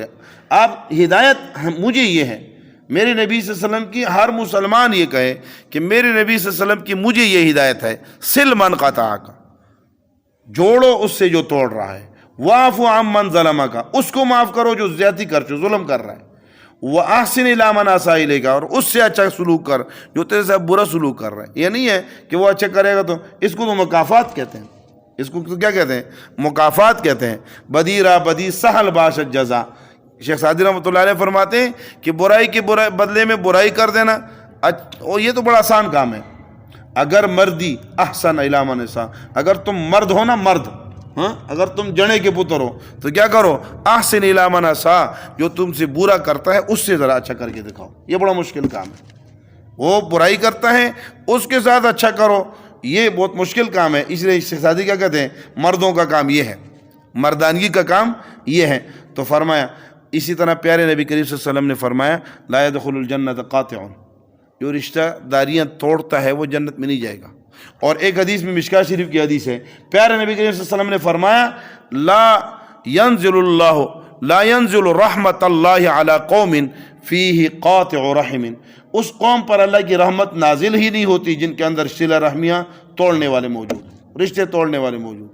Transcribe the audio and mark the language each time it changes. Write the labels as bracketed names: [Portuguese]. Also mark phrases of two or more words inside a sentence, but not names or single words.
[Urdu] آپ ہدایت مجھے یہ ہے، میرے نبی صلی اللہ علیہ وسلم کی، ہر مسلمان یہ کہے کہ میرے نبی صلی اللہ علیہ وسلم کی مجھے یہ ہدایت ہے، [Arabic] سل من قطعک، [Urdu] جوڑو اس سے جو توڑ رہا ہے، [Arabic] واعف عمن ظلمک، [Urdu] اس کو معاف کرو جو زیادتی کر چکا، ظلم کر رہا ہے، [Arabic] واحسن الی من اساء الیک، [Urdu] اور اس سے اچھا سلوک کر جو تیرے سے برا سلوک کر رہا ہے۔ یہ نہیں ہے کہ وہ اچھا کرے گا تو اس کو تو مکافات کہتے ہیں، اس کو کیا کہتے ہیں، مکافات کہتے ہیں۔ [Persian] بدی را بدی سہل باشد جزا، [Urdu] شیخ سعدی رحمۃ اللہ علیہ فرماتے ہیں کہ برائی کے بدلے میں برائی کر دینا یہ تو بڑا آسان کام ہے۔ [Persian] اگر مردی [Arabic] احسن الی من اساء، [Urdu] اگر تم مرد ہو نا، مرد ہاں اگر تم جنے کے پتر ہو تو کیا کرو، [Arabic] احسن الی من اساء، [Urdu] جو تم سے برا کرتا ہے اس سے ذرا اچھا کر کے دکھاؤ. یہ بڑا مشکل کام ہے. وہ برائی کرتا ہے اس کے ساتھ اچھا کرو، یہ بہت مشکل کام ہے. اس لیے شہزادی کیا کہتے ہیں، مردوں کا کام یہ ہے، مردانگی کا کام یہ ہے. تو فرمایا اسی طرح پیارے نبی کریم صلی اللہ علیہ وسلم نے فرمایا [Arabic] لا يدخل الجنت قاطع، [Urdu] جو رشتہ داریاں توڑتا ہے وہ جنت میں نہیں جائے گا. اور ایک حدیث میں مشکاہ شریف کی حدیث ہے، پیارے نبی کریم صلی اللہ علیہ وسلم نے فرمایا [Arabic] لا ينزل رحمت اللہ علی قوم فیہ قاطع رحم، [Urdu] اس قوم پر اللہ کی رحمت نازل ہی نہیں ہوتی جن کے اندر صلہ رحمیاں توڑنے والے موجود، رشتے توڑنے والے موجود.